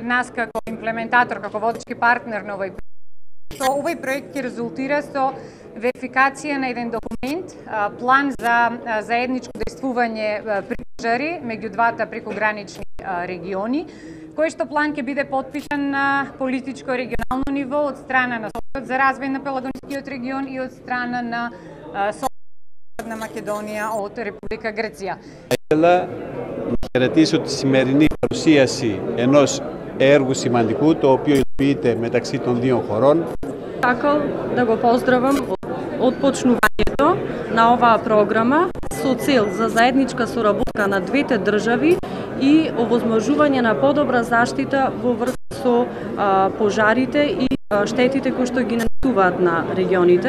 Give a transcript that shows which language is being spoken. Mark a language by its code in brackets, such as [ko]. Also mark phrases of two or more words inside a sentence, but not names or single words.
[mk] нас како имплементатор, како водечки партнер на овој проект, овој проект ќе резултира со верификација на еден документ, план за заедничко дејствување при пожари меѓу двата прекогранични региони, кој што план ќе биде потпишан на политичко регионално ниво од страна на Советот за развој на Пелагонскиот регион и од страна на Советот на Македонија од Република Грција. [el] Ήθελα να χαιρετήσω τη σημερινή παρουσίαση ενός έργου σημαντικού, το οποίο υλοποιείται μεταξύ των δύο χωρών. [mk] Сакал да го поздравам од почнувањето на оваа програма со цел за заедничка соработка на двете држави и овозможување на подобра заштита во врска со пожарите и штетите кои што ги нанесуваат на регионите.